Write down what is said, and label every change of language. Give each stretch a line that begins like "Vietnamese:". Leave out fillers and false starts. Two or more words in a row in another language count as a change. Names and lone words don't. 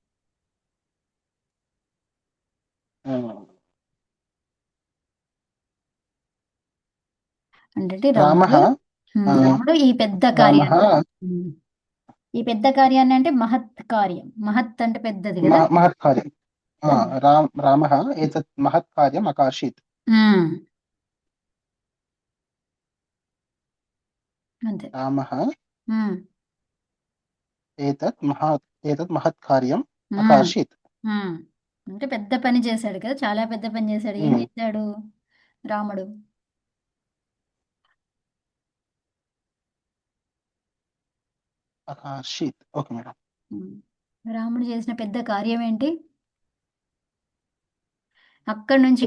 Telugu: ఆ, అంటే
Sanskrit: రామః.
Telugu: రాముడు. ఆ, రాముడు ఈ పెద్ద
Sanskrit: రామః.
Telugu: కార్యాన్ని. ఉమ్, ఈ పెద్ద కార్యాన్ని అంటే మహత్ కార్యం. మహత్ అంటే పెద్దది కదా.
Sanskrit: महत्कार्यं। ఉమ్, रामः एतत् महत्कार्यम् अकार्षीत्।
Telugu: ఉమ్, అంతే.
Sanskrit: रामः ఉమ్, एतत् महत्कार्यम् ఉమ్, अकार्षीत्। ఉమ్.
Telugu: అంటే పెద్ద పని చేశాడు కదా, చాలా పెద్ద పని చేశాడు. ఏం హ్మ్. చేశాడు రాముడు?
Sanskrit: అకార్షీత్.
English: okay madam.
Telugu: ఉమ్. రాముడు చేసిన పెద్ద కార్యం ఏంటి? అక్కడి నుంచి